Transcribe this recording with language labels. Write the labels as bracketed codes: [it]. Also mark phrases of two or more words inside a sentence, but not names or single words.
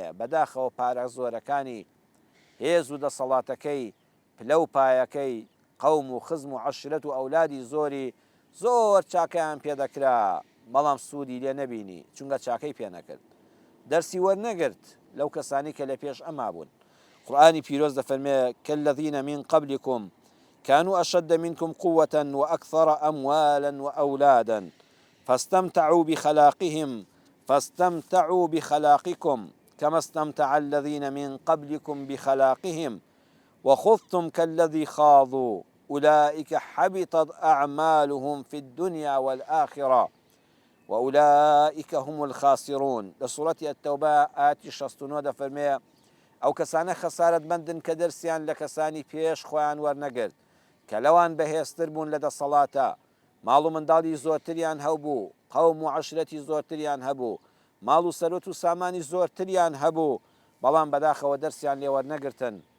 [ckb] بەداخەوە پارە زۆرەکانی هێز و دەسەڵاتەکەی پلە و پایەکەی قەوم و خزم و عەشیرەت و ئەولادی زۆری زۆر چاکەیان پێدەکرا بەڵام سوودی لێ نەبینی چونکە چاکەی پێ نەکرد دەرسی وەرنەگرت لەو کەسانی کە لە پێش ئەما بوون قورئانی پیرۆز دەفەرمێ [ar] كالذين من قبلكم كانوا أشد منكم قوة وأكثر أموالا وأولادا فاستمتعوا بخلاقكم كما استمتع الذين من قبلكم بخلاقهم وخضتم كالذي خاضوا أولئك حبطت أعمالهم في الدنيا والآخرة وأولئك هم الخاسرون [ckb] لسورة التوبة آتي 69 دەفەرمێ ئەو کەسانە خەسارەتمەندن کە دەرسیان لە کەسانی پێش خۆیان وەرنەگرت کە لەوان بەهێزتر بوون لە دەسەڵاتە ماڵ و منداڵی زۆرتریان هەبوو قەوم و عەشیرەتی زۆرتریان هەبوو ماڵ و سەرۆت و سامانی زۆرتریان هەبوو بەڵام بەداخەوە دەرسیان لێ وەرنەگرتن